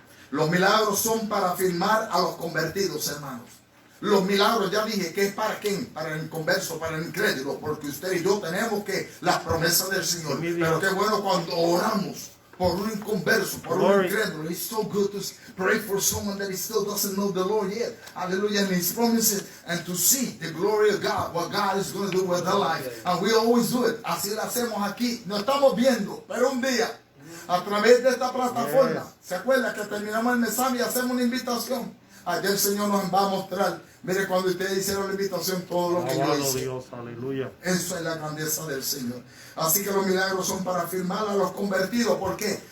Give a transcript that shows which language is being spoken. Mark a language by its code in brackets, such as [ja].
[es] Los milagros son para afirmar a los convertidos, hermanos. Los milagros, ya dije, que es para quién, para el inconverso, para el incrédulo, porque usted y yo tenemos que las promesas del Señor. Pero qué bueno cuando oramos por un inconverso, por un incrédulo. [en] It's so good to pray for someone that still doesn't know the Lord yet. Hallelujah. And His promises, and to see the glory of God, what God is going to do with their life. And we always do it. [es] Así lo hacemos aquí. No estamos viendo, pero un día, a través de esta plataforma, ¿se acuerda que terminamos el mensaje y hacemos una invitación? Allá el Señor nos va a mostrar. Mire, cuando ustedes hicieron la invitación, todo lo que yo hice. Dios, aleluya. Eso es la grandeza del Señor. Así que los milagros son para afirmar a los convertidos. ¿Por qué?